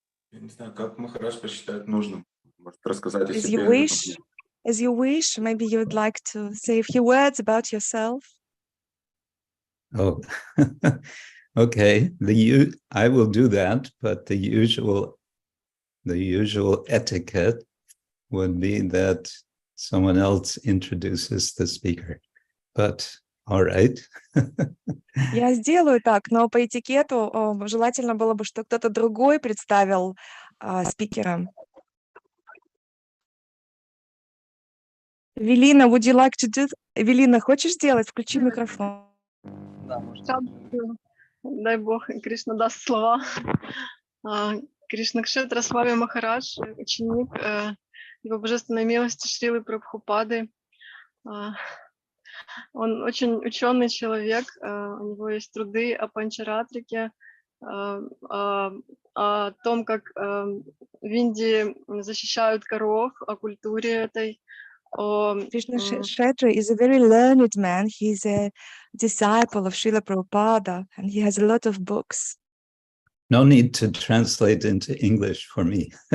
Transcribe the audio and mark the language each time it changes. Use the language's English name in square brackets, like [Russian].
[Russian] Я не знаю, как Махарадж посчитает нужным. Может рассказать о [English] As [Russian] себе. [English] you wish, maybe you would like to say a few words about yourself. Oh, okay. I will do that, but the usual etiquette would be that someone else introduces the speaker. But all right. [Russian] Я сделаю так, но по этикету желательно было бы, что кто-то другой представил спикера. [English] Велина, would you like to do? [Russian] Велина, хочешь сделать? Включи микрофон. Да, дай Бог, Кришна даст слова. Кришна Кшетра, Свами Махарадж, ученик его божественной милости Шрилы Прабхупады. Он очень ученый человек, у него есть труды о панчаратрике, о том, как в Индии защищают коров, о культуре этой. [English] Krishna Kshatra is a very learned man. He's a disciple of Srila Prabhupada, and he has a lot of books. No need to translate into English for me.